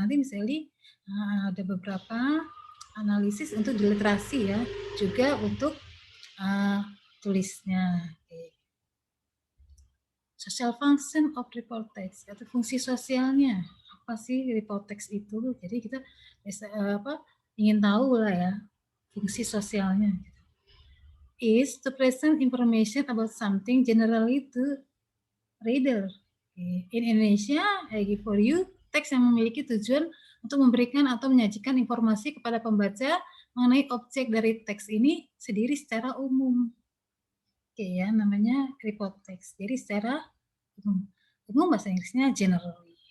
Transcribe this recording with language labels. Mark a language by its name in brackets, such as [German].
[Indonesian] Nanti misalnya ada beberapa analisis untuk di literasi ya, juga untuk tulisnya. [English] Social function of report text, [Indonesian] atau fungsi sosialnya. apa sih report text itu. Jadi kita ingin tahu lah ya fungsi sosialnya. [English] Is to present information about something generally to reader. In Indonesia, for you, [Indonesian] teks yang memiliki tujuan untuk memberikan atau menyajikan informasi kepada pembaca mengenai objek dari teks ini sendiri secara umum. Ya, namanya report text. Jadi secara umum bahasa Inggrisnya generally.